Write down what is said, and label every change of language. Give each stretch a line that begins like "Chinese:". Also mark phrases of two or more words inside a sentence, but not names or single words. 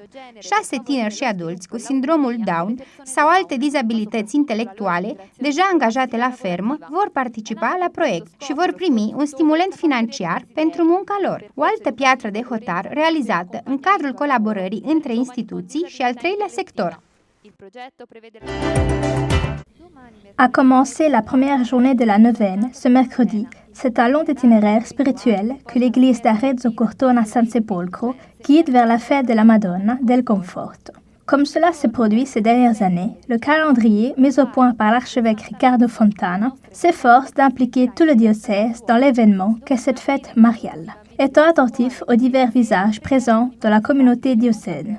Romanian: 6 tineri și adulți cu sindromul Down sau alte dizabilități intelectuale, deja angajate la fermă, vor participa la proiect și vor primi un stimulent financiar pentru munca lor. O altă piatră de hotar realizată în cadrul colaborării între instituții și al treilea sector.
French: A commencé la première journée de la neuvaine, ce mercredi. C'est un long itinéraire spirituel que l'église d'Arezzo Cortona San Sepolcro guide vers la fête de la Madonna del Conforto. Comme cela se produit ces dernières années, le calendrier mis au point par l'archevêque Riccardo Fontana s'efforce d'impliquer tout le diocèse dans l'événement qu'est cette fête mariale, étant attentif aux divers visages présents dans la communauté diocésaine.